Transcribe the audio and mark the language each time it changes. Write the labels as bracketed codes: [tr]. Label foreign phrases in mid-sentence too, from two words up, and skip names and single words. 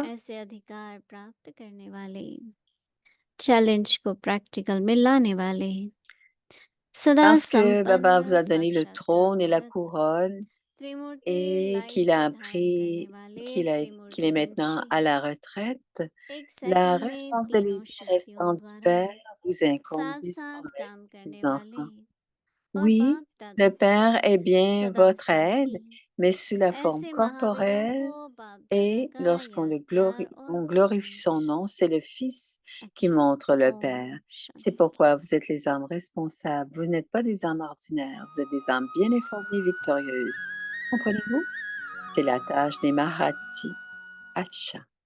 [hi] ऐसे अधिकार प्राप्त करने वाले, चैलेंज को प्रैक्टिकल में लाने वाले, सदा [fr] Parce que Baba vous [hi] संपन्न [fr] a donné le [hi] साक्षात्कार [fr] trône et la [hi] मूर्त, [fr] couronne [hi] त्रिमूर्ति [fr] et [hi] लाइट धारण करने वाले, [fr] qu'il est [hi] त्रिमूर्ति [fr] maintenant [hi] वंशी, [fr] à la retraite, [hi] एक [fr] la [hi] सेकंड में तीनों [fr] responsabilité [hi] शक्तियों [fr] récente du [hi] द्वारा [fr] Père vous incombe [hi] साथ साथ [fr] désormais, [hi] काम [fr] mes [hi] करने वाले [fr] enfants. [hi] और [fr] Oui, [hi] बाप [fr] le [hi] दादा का [fr] Père est bien [hi] सदा [fr] votre [hi] साथी, [fr] aide, mais sous la forme [hi] ऐसे महाविदों [fr] corporelle, [hi] को बाप दादा [fr] et [hi] का [fr] lorsqu'on [hi] याद प्यार और [fr] on glorifie son [hi] प्रणाम। [fr] nom, c'est le Fils qui [hi] अच्छा, [fr] montre le [hi] ओम [fr] Père. C'est [hi] शांति। [fr] pourquoi vous êtes les âmes responsables. Vous n'êtes pas des âmes ordinaires, vous êtes des âmes bien informées, victorieuses. Comprenez-vous? C'est la tâche des Mahati. Acha.